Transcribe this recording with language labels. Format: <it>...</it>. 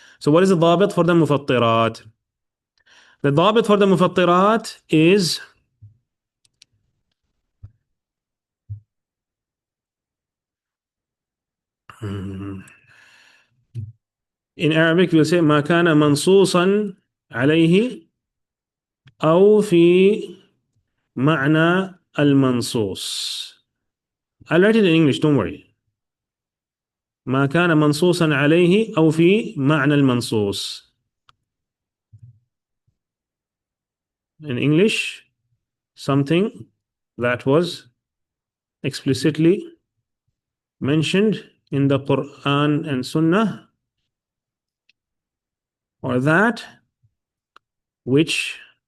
<en>So what is the dabit for the mufattirat? The dabit for the mufattirat is in Arabic we'll say</en> <ar>ما كان منصوصا عليه أو في معنى المنصوص.</ar> <en>I'll write it in English, don't worry.</en> <ar>ما كان منصوصا عليه أو في معنى المنصوص.</ar> <en>In English, something that was explicitly mentioned in the Quran and Sunnah, or that which</en>